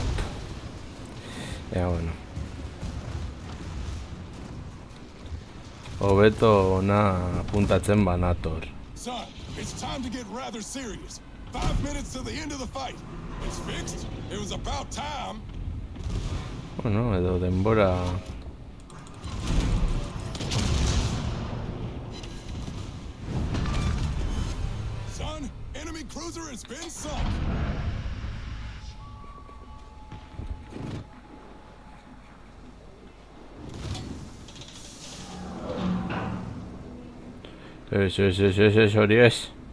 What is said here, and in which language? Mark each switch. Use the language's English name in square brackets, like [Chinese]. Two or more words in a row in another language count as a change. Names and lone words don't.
[Basque] Bueno. Hobeto ona apuntatzen banator. [English] Son, it's time to get rather serious. 5 minutes to the end of the fight. It's fixed. It was about time. [Basque] Bueno, edo denbora... [English] Son, enemy cruiser has been sunk. [Basque] Hori ez.